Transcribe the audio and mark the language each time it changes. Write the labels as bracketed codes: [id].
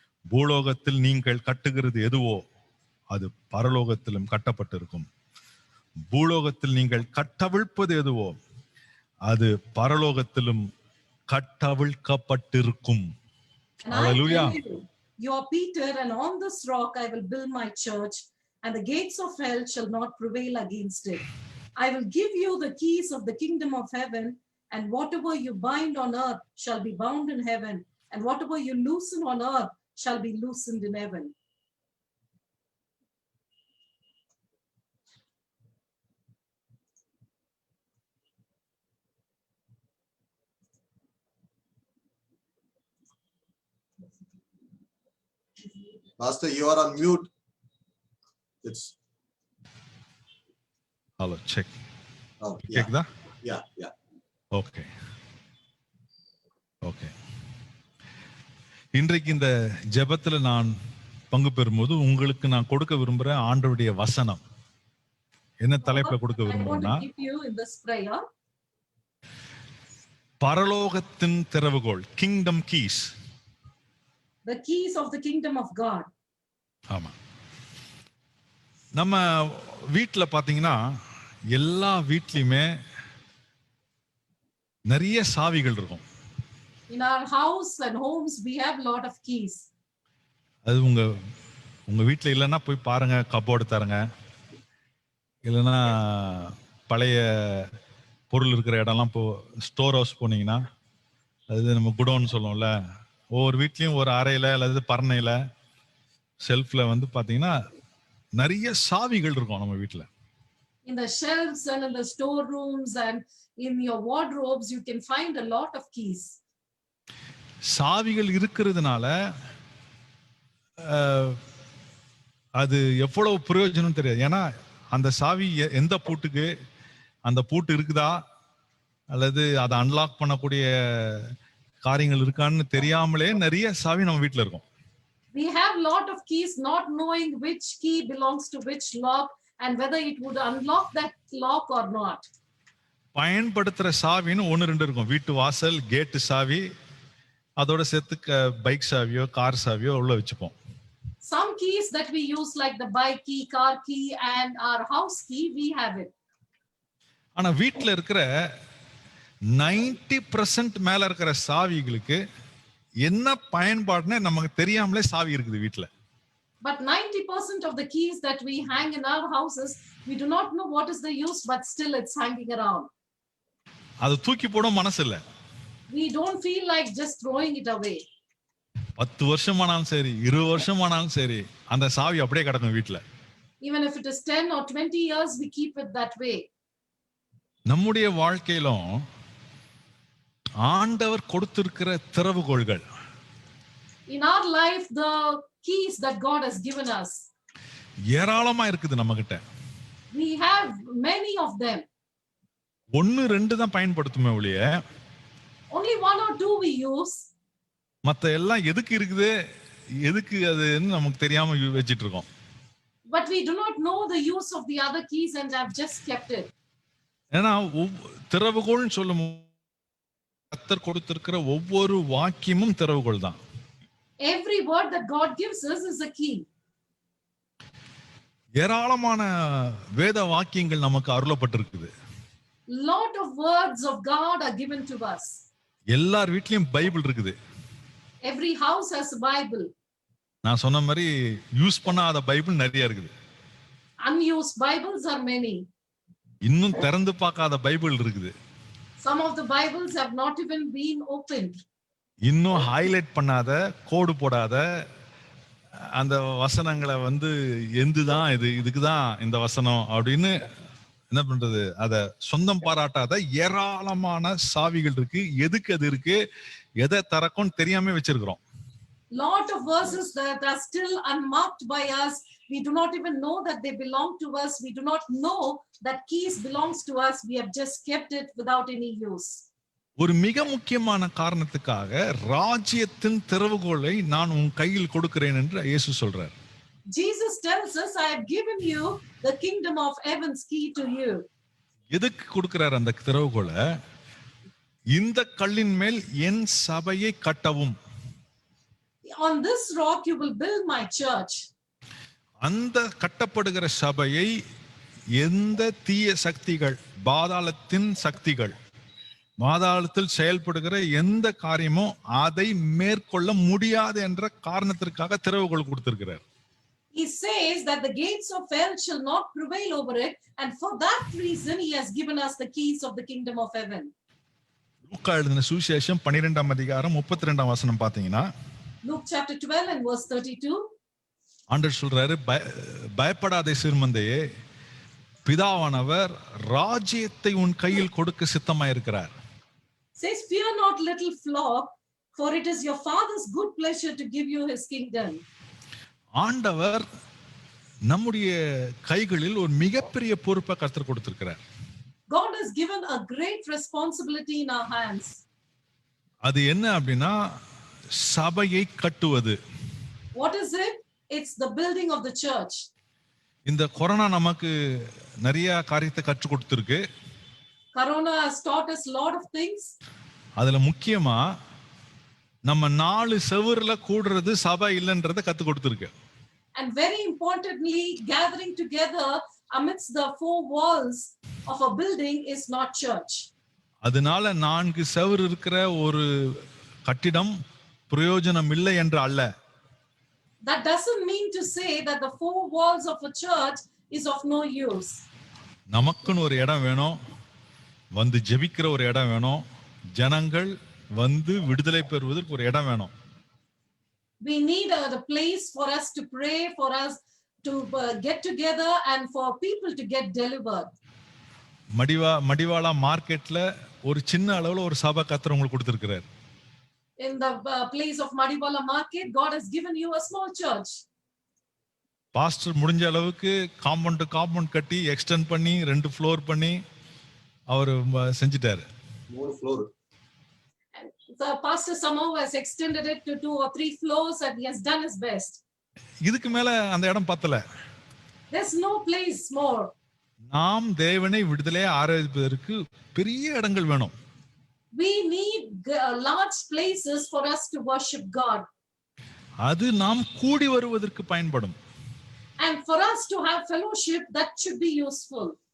[ta] பூலோகத்தில் நீங்கள் கட்டுகிறது எதுவோ அது பரலோகத்திலும் கட்டப்பட்டிருக்கும். பூலோகத்தில் நீங்கள் கட்டவிழ்ப்பது எதுவோ அது பரலோகத்திலும் கட்டவிழ்க்கப்பட்டிருக்கும். [en] Hallelujah. You are Peter, and on this rock I will build my church, and the gates of hell shall not prevail against it. I will give you the keys of the kingdom of heaven, and whatever you bind on earth shall be bound in heaven, and whatever you loosen on earth shall be loosened in heaven. Pastor, you are on mute. It's hello check. oh yeah [ta] கேக்குதா? [en] yeah. Okay okay. [ta] இன்றைக்கு இந்த ஜெபத்துல நான் பங்கு பெறும்போது உங்களுக்கு நான் கொடுக்க விரும்புற ஆண்டவருடைய வசனம் என்ன தலைப்புல கொடுக்க [en] I want [ta] விரும்புறேன்னா, [en] to give you in this prayer [ta] பரலோகத்தின் திறவுகோல், [en] Kingdom keys. the keys of the kingdom of God. [ta] ஆமா, நம்ம வீட்டுல பாத்தீங்கன்னா எல்லா வீட்லயுமே நிறைய சாவிகள் இருக்கும். [en] In our house and homes, we have a lot of keys. [ta] அது உங்க வீட்டுல இல்லைன்னா போய் பாருங்க, கப்போர்டு தரங்க, இல்லைன்னா பழைய பொருள் இருக்கிற இடம்லாம் ஸ்டோர் ஹவுஸ் போனீங்கன்னா, அது நம்ம குடோன்னு சொல்லுவோம்ல, ஒவ்வொரு வீட்லயும் ஒரு அறையில அல்லது பரணையில செல்ஃப்ல வந்து பாத்தீங்கன்னா நிறைய சாவிகள் இருக்கும் நம்ம வீட்டுல. [en] In the shelves and in the storerooms and in your wardrobes, you can find a lot of keys. [ta] சாவிகள் இருக்கிறதுனால அது எவ்வளவு பிரயோஜனம் தெரியாது. ஏன்னா அந்த சாவி எந்த பூட்டுக்கு அந்த பூட்டு இருக்குதா அல்லது அதை அன்லாக் பண்ணக்கூடிய காரியங்கள் இருக்கான்னு தெரியாமலே நிறைய சாவி நம்ம வீட்டுல இருக்கும். [en] We have lot of keys not knowing which key belongs to which lock and whether it would unlock that lock or not. [ta] பயன்படுத்துற சாவின்னு 1-2 இருக்கும். வீட்டு வாசல் கேட்டு சாவி, அதோட சேர்த்து பைக் சாவியோ கார் சாவியோ உள்ள வச்சுப்போம். [en] Some keys that we use like the bike key, car key and our house key, we have it. [ta] ஆனா வீட்டுல இருக்கிற 90% மேல இருக்கிற சாவிகளுக்கு என்ன பயன்பாடுன்னு நமக்கு தெரியாமலே சாவி இருக்குது வீட்டுல. [en] But 90% of the keys that we hang in our houses, we do not know what is the use, but still it's hanging around. [ta] அது தூக்கி போட மனசு இல்ல. [en] We don't feel like just throwing it away. [ta] 10 வருஷமானாலும் சரி, 20 வருஷமானாலும் சரி, அந்த சாவி அப்படியே கிடக்கும் வீட்டுல. [en] Even if it is 10 or 20 years, we keep it that way. [ta] நம்முடைய வாழ்க்கையிலும் ஆண்டவர் கொடுத்திருக்கிற திறவுகோள்கள், [en] In our life, the keys that God has given us, [ta] ஏராளமா இருக்குது நம்ம கிட்ட. [en] we have many of them. [ta] 1-2 தான் பயன்படுத்துமே ஒழிய [en] Only 1 or 2 we use. [ta] மத்த எல்லாம் எதுக்கு இருக்குது, எதுக்கு அதுன்னு நமக்கு தெரியாம வச்சிட்டு இருக்கோம். [en] But we do not know the use of the other keys and have just kept it. [ta] ஏன்னா திறவுகோள்னு சொல்லும் கர்த்தர் கொடுத்திருக்கிற ஒவ்வொரு வாக்கியமும் திறவுகோள் தான். [en] Every word that God gives us is a key. [ta] ஏராளமான வேத வாக்கியங்கள் நமக்கு அருளப்பட்டிருக்குது. [en] Lot of words of God are given to us. [ta] எல்லார் வீட்லயும் பைபிள் இருக்குது. [en] Every house has a Bible. [ta] நான் சொன்ன மாதிரி யூஸ் பண்ணாத பைபிள் நிறைய இருக்குது. [en] Unused Bibles are many. [ta] இன்னும் திறந்து பார்க்காத பைபிள் இருக்குது. [en] Some of the Bibles have not even been opened. [ta] இன்னும் ஹைலைட் பண்ணாத, கோடு போடாத அந்த வசனங்களை வந்து எந்துதான் இதுக்குதான் இந்த வசனம் அப்படின்னு என்ன பண்றது, அத சொந்தம் பாராட்டாத ஏராளமான சாவிகள் இருக்கு. எதுக்கு அது இருக்கு, எதை திறக்கும் தெரியாம வச்சிருக்கிறோம். [en] Lot of verses that are still unmarked by us. We do not even know that they belong to us. We do not know that keys belongs to us. We have just kept it without any use. [ta] ஒரு மிக முக்கியமான காரணத்துக்காக ராஜ்யத்தின் திறவுகோலை நான் உன் கையில் கொடுக்கிறேன் என்று இயேசு சொல்றார். [en] Jesus tells us, I have given you the kingdom of heaven's key to you. [ta] எதுக்கு கொடுக்கிறார் அந்த திறவுகோலை? இந்த கல்லின் மேல் என் சபையை கட்டவும். [en] On this rock you will build my church. [ta] அந்த கட்டப்படுகிற சபையை எந்த தீய சக்திகள், பாதாளத்தின் சக்திகள், பாதாளத்தில் செயல்படுகிற எந்த காரியமும் அதை மேற்கொள்ள முடியாது என்ற காரணத்திற்காக திறவுகோல் கொடுத்திருக்கிறார். [en] He says that the gates of hell shall not prevail over it, and for that reason he has given us the keys of the kingdom of heaven. [ta] லூக்கா எழுதின சுவிசேஷம் 12ஆம் அதிகாரம் 32ஆம் வசனம் பாத்தீங்கன்னா, [en] Luke chapter 12 and verse 32. [ta] ஆண்டவர் சொல்றாரு, பயப்படாதே சிறுமந்தையே, பிதாவானவர் ராஜ்யத்தை உன் கையில் கொடுக்க சித்தமாயிருக்கிறார். [en] Says, fear not, little flock, for it is your father's good pleasure to give you his kingdom. [ta] ஆண்டவர் நம்முடைய கைகளில் ஒரு மிகப்பெரிய பொறுப்பை கர்த்தர் கொடுத்திருக்கிறார். [en] God has given a great responsibility in our hands. [ta] அது என்ன அப்படின்னா சபையை கட்டுவது. [en] What is it? It's the building of the church. [ta] இந்த கொரோனா நமக்கு நிறைய காரியத்தை கற்றுக் கொடுத்திருக்கு. [en] Corona has taught us a lot of things. [ta] அதுல முக்கியமா நம்ம 4 செவுருல கூடுறது சபை இல்லைன்றதை கத்து கொடுத்திருக்கு. [en] And very importantly, gathering together amidst the 4 walls of a building is not church. [ta] அதனால 4 செவுரு இருக்கிற ஒரு கட்டிடம் பிரயோஜனம் இல்லை என்று அல்ல. [en] That doesn't mean to say that the 4 walls of a church is of no use. [ta] நமக்குன்னு ஒரு இடம் வேணும், வந்து ஜெபிக்கிற ஒரு இடம் வேணும், ஜனங்கள் வந்து விடுதலை பெறுவதற்கு ஒரு இடம் வேணும். [en] We need a place for us to pray, for us to get together and for people to get delivered. [ta] Madiwala மார்க்கெட்ல ஒரு சின்ன அளவுல ஒரு சபை கர்த்தர் உங்களுக்கு கொடுத்திருக்கிறார். [en] In the place of Madiwala market, God has given you a small church. [ta] Pastor முடிஞ்ச அளவுக்கு காம்பவுண்ட் கட்டி எக்ஸ்டெண்ட் பண்ணி 2 ஃப்ளோர் பண்ணி அவர் செஞ்சிட்டாரு. 3 floor. [en] The pastor somehow has extended it to 2 or 3 floors and he has done his best. [ta] இதுக்கு மேல அந்த இடம் பத்தல. [en] There's no place more. [ta] நாம் தேவனை விடுதலை ஆராதிப்பதற்கு பெரிய இடங்கள் வேணும். [en] We need large places for us to worship God. [ta] அது நாம் கூடி வருவதற்கு பயன்படும். [en] And for us to have fellowship, that should be useful.